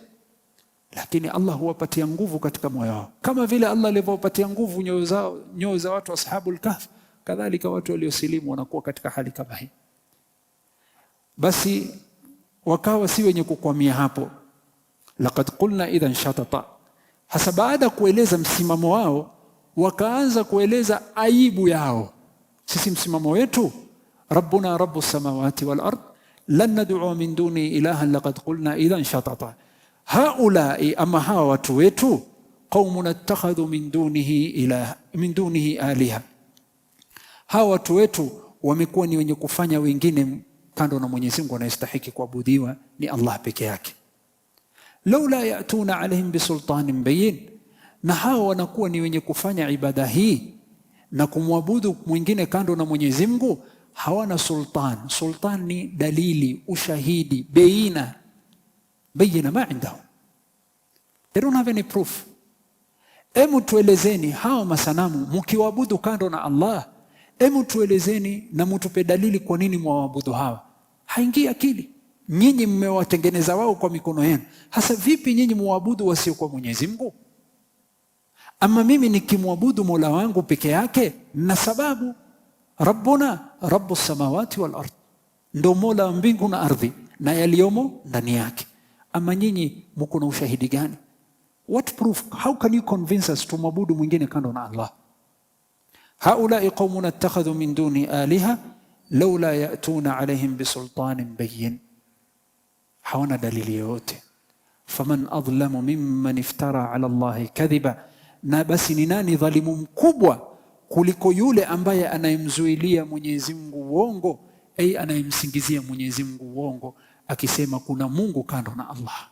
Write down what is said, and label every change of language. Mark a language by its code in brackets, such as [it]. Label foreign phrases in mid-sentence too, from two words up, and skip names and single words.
[sw] Lakini Allah huwapatia nguvu katika moyo wao, kama vile Allah alivyopatia nguvu nyoyo za watu [ar] أصحاب الكهف, [sw] kadhalika watu waliosilimu wanakuwa katika hali kama hii. Basi wakawa si wenye kukwamia hapo. [ar] لقد قلنا إذا شططا, [sw] hasa baada kueleza msimamo wao wakaanza kueleza aibu yao. Sisi msimamo wetu [ar] ربنا رب السماوات والأرض لن ندعو من دونه إلها لقد قلنا إذا شططا. [sw] Haulai, ama hawa watu wetu, [ar] قوم اتخذوا من دونه آلهة, [sw] hawa watu wetu wamekuwa ni wenye kufanya wengine kando na Mwenyezi Mungu anayestahili kuabudiwa ni Allah peke yake. [ar] لولا يأتون عليهم بسلطان بين, [sw] na hawa wanakuwa ni wenye kufanya ibada hii na kumwabudu mwingine kando na Mwenyezi Mungu, hawana sultan. Sultan ni dalili, ushahidi, [ar] بينة ما عندهم, [en] they don't have any proof. [sw] Emu tuelezeni hawa masanamu mkiwaabudu kando na Allah, emu tuelezeni na mtupe dalili kwa nini mwaabudu hawa. Haingii akili. Nyinyi mmewatengeneza wao kwa mikono yenu, hasa vipi nyinyi muabudu wasio kwa Mwenyezi Mungu? Ama mimi nikimwabudu Mola wangu peke yake na sababu, [ar] ربنا رب السماوات والأرض, [sw] ndo Mola wa mbingu na ardhi na yaliomo ndani yake. Ama nyinyi mko na ushahidi gani? [en] What proof? How can you convince us [sw] tumwabudu mwingine kando na Allah? [ar] هؤلاء قوم اتخذوا من دون آلهة لولا يأتون عليهم بسلطان بين, [sw] hawana dalili yoyote. [ar] فمن أظلم ممن افترى على الله كذبا, [sw] na basi ni nani dhalimu mkubwa kuliko yule ambaye anayemzuilia Mwenyezi Mungu uongo, anayemsingizia Mwenyezi Mungu uongo akisema kuna Mungu kando na Allah.